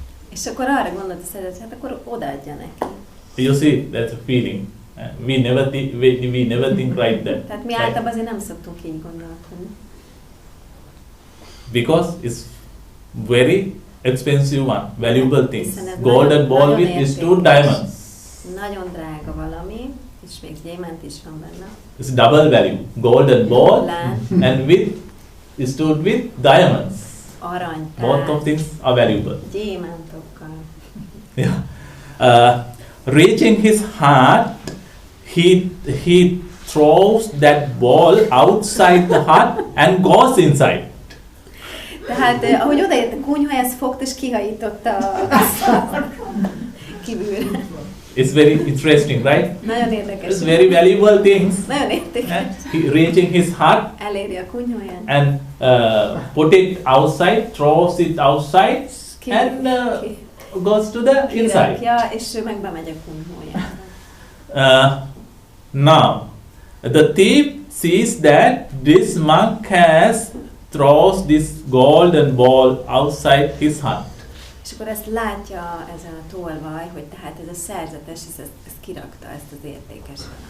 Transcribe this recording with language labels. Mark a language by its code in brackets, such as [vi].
[hu] És akkor arra gondolt a szerzet, hát akkor odaadja neki. [en] You see, that's a feeling. We never think like that. [hu] Tehát mi általában azért nem szoktunk így gondolkodni. [en] Because it's very expensive one, valuable things. Golden ball with 2 diamonds. [hu] Nagyon drága valami, és még gyémánt is van benne. [en] It's double value. Golden ball and stood with diamonds. [hu] Aranytál. [en] Both of things are valuable. [hu] Gyémántokkal. [en] Yeah. Reaching his heart, he throws that ball outside the hut and goes inside. [hu] Tehát ahogy odaért a kunyhájához, fogta és kihajította a kívülre. [en] It's very interesting, right? [hu] Nagyon érdekes. [en] It's very valuable things. [hu] Nagyon érdekes. [en] And he reaching his heart [hu] eléri a kunyhóját. [en] and put it outside, throws it outside and goes to the inside. [hu] És ő meg bemegy a kunyhójába. [en] Now, the thief sees that this monk throws this golden ball outside his hut. [hu] És akkor ezt látja ezen a tolvaj, hogy tehát ez a szerzetes, ezt kirakta, ezt az értékes.